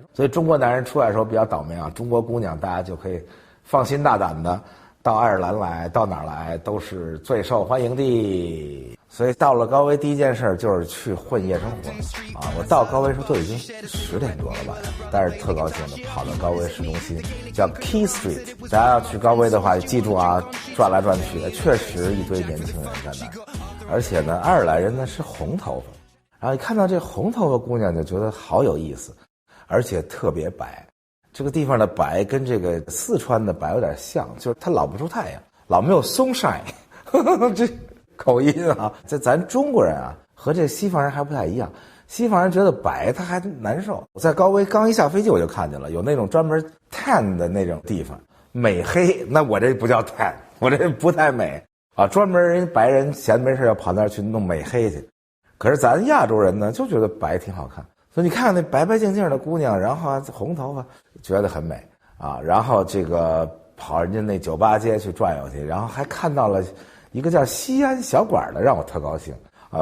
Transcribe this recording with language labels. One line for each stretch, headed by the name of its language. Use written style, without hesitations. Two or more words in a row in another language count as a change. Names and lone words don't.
Chinese: 所以中國男人出来的時候比較倒霉啊，中國姑娘大家就可以放心大膽的到愛爾蘭來，到哪兒來都是最受歡迎的。所以到了高威第一件事就是去混夜生活啊！我到高威时候都已經10點多了吧，但是特高興的跑到高威市中心，叫 Key Street。大家要去高威的話，記住啊，轉來轉去的，確實一堆年輕人在那兒。而且呢，愛爾蘭人呢是紅頭髮，然後一看到這紅頭髮姑娘就覺得好有意思，而且特別白。這個地方的白跟這個四川的白有點像，就是它老不出太陽，老沒有 sunshine， 這口音啊，這咱中國人啊和這西方人還不太一樣。西方人覺得白他還難受。我在高威剛一下飛機我就看見了，有那種專門 tan 的那種地方，美黑。那我這不叫 tan， 我這不太美啊，專門人白人閒沒事要跑那兒去弄美黑去。可是咱亞洲人呢就覺得白挺好看。所以你看那白白淨淨的姑娘，然後紅頭髮，覺得很美啊。然後這個跑人家那酒吧街去转悠去，然后还看到了一个叫西安小馆的，让我特高興啊！